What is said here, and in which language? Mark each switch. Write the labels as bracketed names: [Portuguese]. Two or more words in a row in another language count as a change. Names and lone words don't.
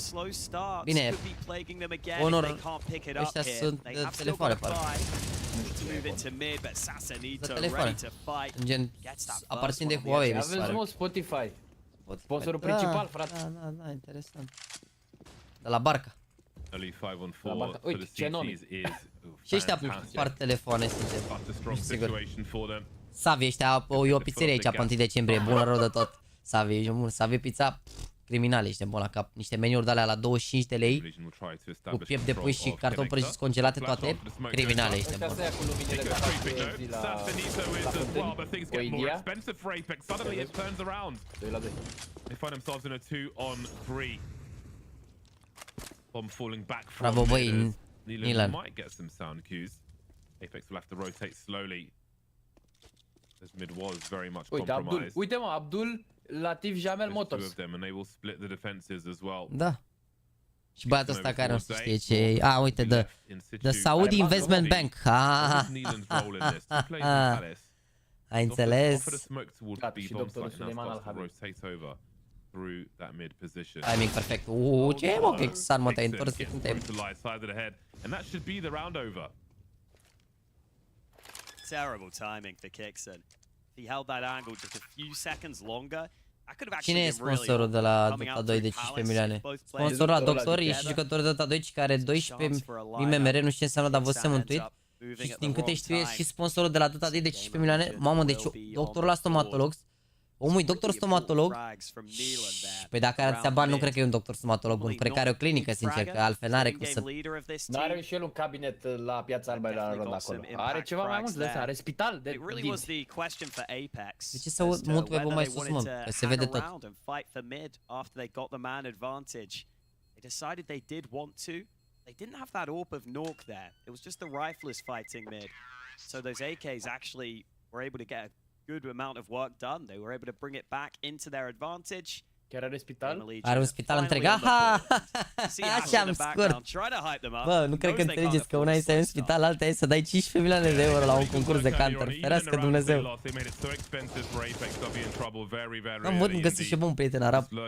[Romanian] Bine, Honor, ăștia sunt de telefoane, parcă. De telefoane. Gen, aparțin de Huawei, mi se Aveți, mă, pare. Spotify. Sponsorul principal, frate. Da, interesant. De la barca. [English] Only 5-on-4 for the CTs is [Romanian] Și ăștia par telefoane, sincer. [English] a strong situation for them. [Romanian] Savi, ăștia, e o pizzerie aici pe 1 decembrie, bună rău de tot. Savi pizza, criminali, ești bun la cap. Niște meniuri de alea la 25 de lei, cu piept de pui și carton prăjit congelate toate, criminale, ești bun. Asta e cu luminile de la [English] Things get more expensive for Apex. Suddenly it turns around. [Romanian] 2 la 2. [English] They find themselves in a 2-on-3. Bomb falling back from [Romanian] Bravo, băi, Neelan Neelan. [English] might get some sound cues. Apex will have to rotate slowly. As mid was very much compromised. [Romanian] Uite, mă, Abdul Latif Jamel [English] There's Motors. two of them and they will split the defenses as well. [Romanian] Da. Și băiatul ăsta care nu știe ce e. A, uite, The Saudi Investment Bank. Ai înțeles? Și doctorul Suleiman Al-Habib. [English] through that mid position. [Romanian] Timing perfect. Ce mă, Kexan, mă, te-ai întors de când te-ai... [English] Side of the head, and that should be the round over. Terrible timing for Kixon. He held that angle just a few seconds longer. I could have [Romanian] Cine [English] actually [Romanian] e [English] been really [Romanian] sponsorul de la [English] coming [Romanian] Dota [English] out [Romanian] 2 de [English] through [Romanian] 15 milioane? [English] Palace. [Romanian] Sponsorul la Doctor e și jucător de Dota 2 care are 12 MMR, nu știu ce înseamnă, dar văzusem în tweet. Și din câte știu e și sponsorul de la Dota 2 de 15 milioane. Mamă, deci doctorul la stomatolog. Omul e doctor stomatolog. Păi dacă are atâția bani, nu cred că e un doctor stomatolog bun. Cred că are o clinică, sincer, că altfel n-are cum să... N-are și el un cabinet la Piața Albă la rând acolo. Are ceva mai mult de asta, are spital de dinți. De ce să mut pe mai sus, mă? Că se vede tot. [English] They didn't have that AWP of Nork there. It was just the riflers fighting mid. So those AKs actually were able to get a good amount of work done. They were able to bring it back into their advantage. [Romanian] Chiar are spital? Are un spital întreg. Aha! Așa am scurt. Bă, nu cred că înțelegeți că una e să ai un spital, alta e să dai 15 milioane de euro la un concurs de counter. Ferească Dumnezeu. Am văd, găsit și bun prieten arab.